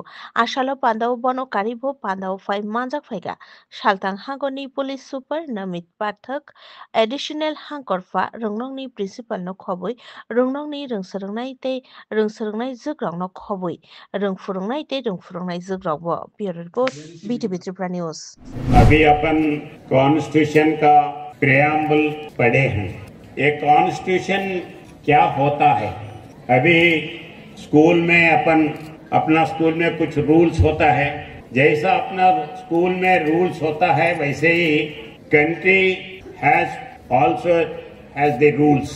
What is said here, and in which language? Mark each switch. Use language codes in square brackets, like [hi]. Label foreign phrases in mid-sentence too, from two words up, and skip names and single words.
[trp] Ashalo Pandao Bono Karibo Pandao Fai Manjak Faiga Shaltang Hangoni [en] Police Super [trp] Namit Pathak Additional Hangkorfa Rungnongni Principal no Khoboi Rungnongni Rungsarangnai Te Rungsarangnai Zugrong no Khoboi Rungfurangnai Te Rungfurangnai Zugrong Bo [en] Bureau Report BTV Tripura News. [hi] अभी अपन कॉन्स्टिट्यूशन का प्रेम्बल पढ़े हैं। ये कॉन्स्टिट्यूशन क्या होता है? अभी स्कूल में अपना स्कूल में कुछ रूल्स होता है। जैसा अपना स्कूल में रूल्स होता है वैसे ही [en] country has also has the rules.